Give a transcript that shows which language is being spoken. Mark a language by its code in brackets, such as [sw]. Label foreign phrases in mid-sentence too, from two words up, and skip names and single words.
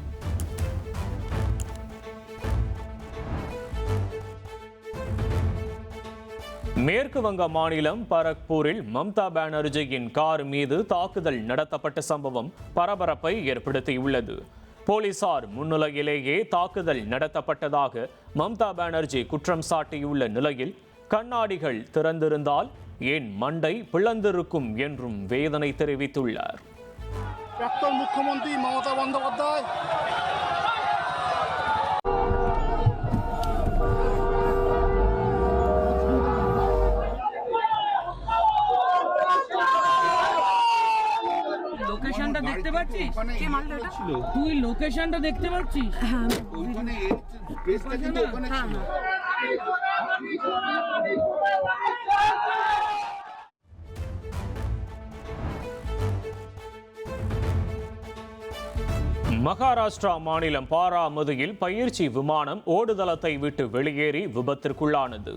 [ta] மேற்கு வங்க மாநிலம் பரக்பூரில் மம்தா பானர்ஜியின் கார் மீது தாக்குதல் நடத்தப்பட்ட சம்பவம் பரபரப்பை ஏற்படுத்தியுள்ளது. போலீசார் முன்னிலையிலேயே தாக்குதல் நடத்தப்பட்டதாக மம்தா பானர்ஜி குற்றம் சாட்டியுள்ள நிலையில் கண்ணாடிகள் திறந்திருந்தால் ஏன் மண்டை பிளந்திருக்கும் என்றும் வேதனை தெரிவித்துள்ளார். [bn] প্রাক্তন মুখ্যমন্ত্রী মমতা বন্দ্যোপাধ্যায় লোকেশনটা দেখতে পাচ্ছিস? কে মারলো এটা? তুই লোকেশনটা দেখতে পাচ্ছিস? হ্যাঁ ওইখানে প্রেসটা কিন্তু ওখানে ছিল। [ta] மகாராஷ்டிரா மாநிலம் பாராமதியில் பயிற்சி விமானம் ஓடுதளத்தை விட்டு வெளியேறி விபத்திற்குள்ளானது.